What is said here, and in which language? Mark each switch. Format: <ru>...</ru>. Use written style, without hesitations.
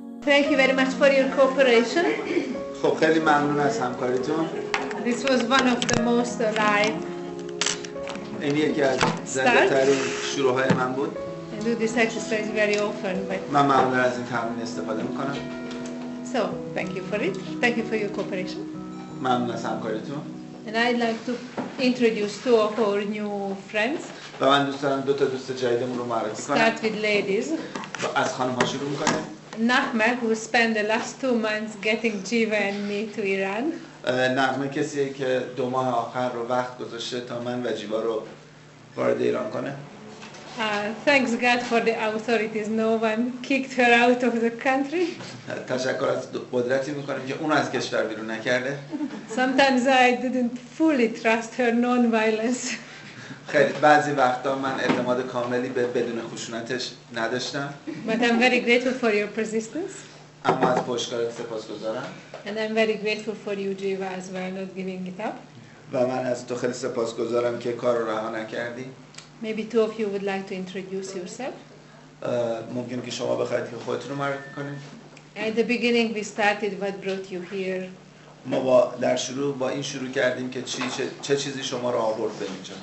<en>Thank you very much for your cooperation.</en> <fa>خب خیلی ممنون از همکاریتون.</fa> <en>This was one of the most alive.</en> <fa>این یکی از زنده‌ترین شروع‌های من بود.</fa> <en>I do this exercise very often, but</en> <fa>من معمولا از این تمرین استفاده میکنم.</fa> <en>so thank you for it. Thank you for your cooperation.</en> <fa>ممنون از همکاریتون.</fa> <en>And I'd like to introduce two of our new friends.</en> <fa>و من دوست دارم دو تا دوست جدیدمون رو معرفی کنم.</fa> <en>Start with ladies.</en> <fa>از خانم‌ها شروع می‌کنیم.</fa> <en>Nahma, who spent the last 2 months getting Jiva and me to Iran.</en> <fa>نغمه کسیه که 2 ماه آخر رو وقت گذاشته تا من و جیوا رو وارد ایران کنه.</fa> <en>Thanks God for the authorities. No one kicked her out of the country.</en> <fa>تشکر از قدرتی می‌کنیم که اون از کشور بیرون نکرده.</fa> <en>Sometimes I didn't fully trust her non-violence.</en> <fa>خیلی بعضی وقتا من اعتماد کاملی به بدون خشونتش نداشتم.</fa> <en>But I'm very grateful for your persistence.</en> <fa>اما از پشتکارت سپاسگزارم.</fa> <en>And I'm very grateful for you, Jiva, as well, not giving it up.</en> <fa>و من از تو خیلی سپاسگزارم که کار رو رها نکردی.</fa> <en>Maybe two of you would like to introduce yourself.</en> <fa>ممکن که شما بخواید که خودتون رو معرفی کنید.</fa> <en>At the beginning we started what brought you here.</en> <fa>ما در شروع با این شروع کردیم که چه چیزی شما رو آورد به اینجا.</fa>